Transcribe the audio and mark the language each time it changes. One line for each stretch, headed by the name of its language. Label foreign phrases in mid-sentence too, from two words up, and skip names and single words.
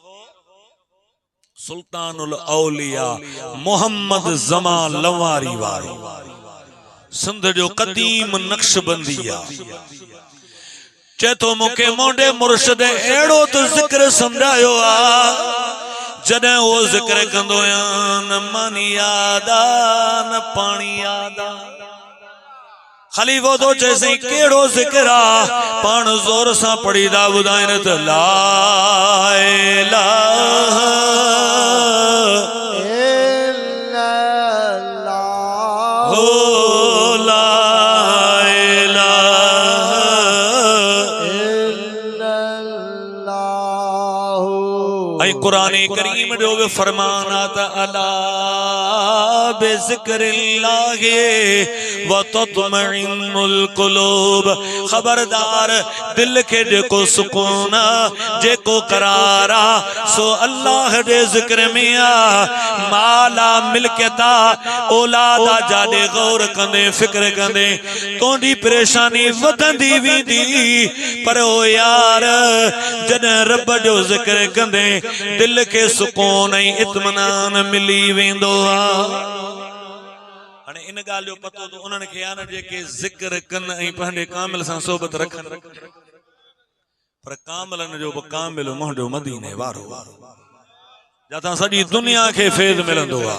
Sindhi: सुल्तानुल औलिया मोहम्मद ज़मान लवारी वारो सिंध जो कदीम नक्शबंदिया चेतो मूंखे मोडे मुर्शिद एड़ो तो जिक्र समझायो आ जॾहिं वो जिक्र कंदो न मानी याद आ न पानी याद आ। खलीफो तो चैसे केड़ो जिक्र आ पाण जोर सां पढ़ीदा ॿुधाइनि त ला इलाहा कुरान करीम जो भी फरमाना था अला
Arabic: بذكر الله و تطمئن القلوب
Sindhi: खबरदार दिल के जेको सुकून जेको करार सो अल्लाह दे जिक्र में आ। माला मिल्कियता औलादा जादे गौर कंदे फिक्र कंदे तोंदी परेशानी वधंदी वेंदी पर ओ यार जॾहिं रब जो जिक्र कंदे दिल के सुकून इत्मीनान मिली वेंदो आ। हाणे इन गाल जो पतो तो उन्हनि खे आ न जेके जिक्र कन ऐं पंहिंजे कामिल सां सोबत रखनि पर कामिलन जो बि कामिल मुंहिंजो मदीने वारो जातां सॼी दुनिया खे फैज़ मिलंदो आ।